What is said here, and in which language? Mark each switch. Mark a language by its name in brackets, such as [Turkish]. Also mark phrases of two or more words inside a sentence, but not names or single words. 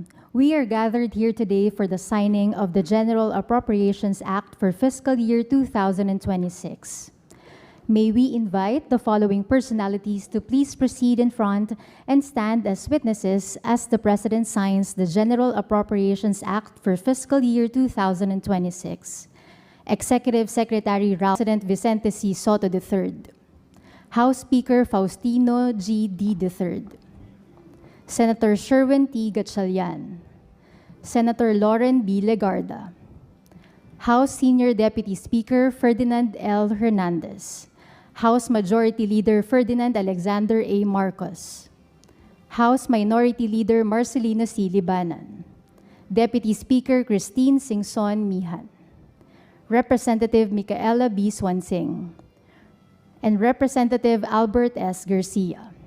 [English] We are gathered here today for the signing of the General Appropriations Act for Fiscal Year 2026. May we invite the following personalities to please proceed in front and stand as witnesses as the President signs the General Appropriations Act for Fiscal Year 2026. Executive Secretary President Vicente C. Soto III. House Speaker Faustino G. D. III. Senator Sherwin T. Gatchalian, Senator Lauren B. Legarda, House Senior Deputy Speaker Ferdinand L. Hernandez, House Majority Leader Ferdinand Alexander A. Marcos, House Minority Leader Marcelino C. Libanan, Deputy Speaker Christine Singson Mihan, Representative Micaela B. Swansing, and Representative Albert S. Garcia.